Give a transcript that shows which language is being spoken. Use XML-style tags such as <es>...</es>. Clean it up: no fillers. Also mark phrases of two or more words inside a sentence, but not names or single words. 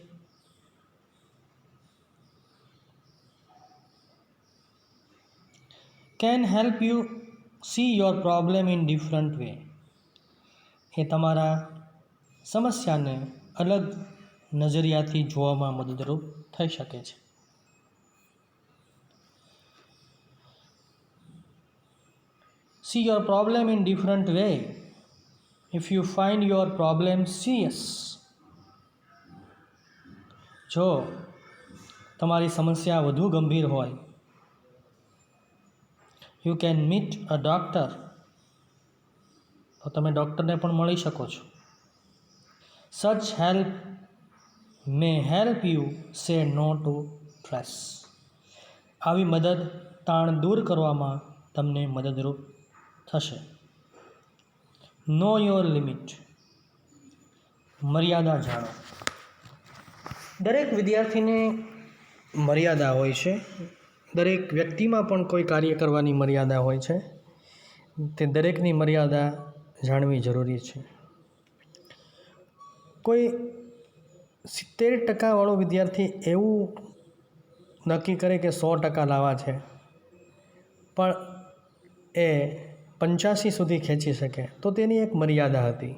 <en>can help you see your problem in different way.</en> <gu>એ તમારા સમસ્યાને અલગ નજરિયાથી જોવામાં મદદરૂપ થઈ શકે છે.</gu> <en>See your problem in different way. If you find your problem serious,</en> <gu>જો તમારી સમસ્યા વધુ ગંભીર હોય,</gu> <en>you can meet a doctor.</en> <gu>તો તમે ડૉક્ટરને પણ મળી શકો છો.</gu> <en>Such help may help you say no to stress.</en> <gu>આવી મદદ તાણ દૂર કરવામાં તમને મદદરૂપ થશે.</gu> <en>Know your limit.</en> <gu>મર્યાદા જાણો. દરેક વિદ્યાર્થીને મર્યાદા હોય છે. દરેક વ્યક્તિમાં પણ કોઈ કાર્ય કરવાની મર્યાદા હોય છે. તે દરેકની મર્યાદા જાણવી જરૂરી છે. કોઈ 70% વાળો વિદ્યાર્થી એવું નક્કી કરે કે 100% લાવવા છે, પણ એ 85 સુધી ખેંચી શકે, તો તેની એક મર્યાદા હતી.</gu>